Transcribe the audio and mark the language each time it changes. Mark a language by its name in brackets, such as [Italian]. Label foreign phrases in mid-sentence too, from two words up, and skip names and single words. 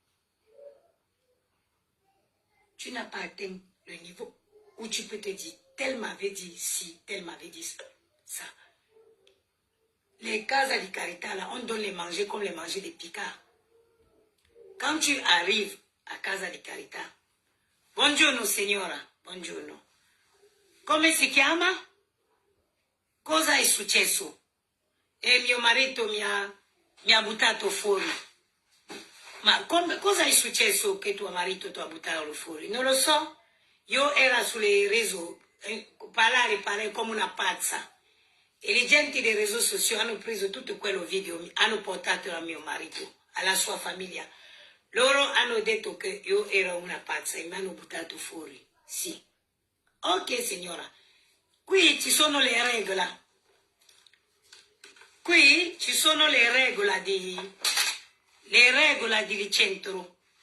[French] Tu n'as pas atteint le niveau où tu peux te dire, tel m'avait dit ci, tel m'avait dit ça. Les Casa di Carita, là, on donne les manger comme les manger des picards. Quand tu arrives a Casa di Carita, [Italian] buongiorno signora, [French] buongiorno. [Italian] Come si chiama? Cosa è successo? E mio marito mi ha buttato fuori. Ma cosa è successo che tuo marito ti ha buttato fuori? Non lo so. Io ero sulle réseaux, parlare come una pazza. E le gente dei [French] réseaux sociaux [Italian] hanno preso tutto quello video, hanno portato a mio marito, alla sua famiglia. Loro hanno detto che io ero una pazza e mi hanno buttato fuori. Sì. Ok, signora. Qui ci sono le regole. Qui ci sono le regole di centro.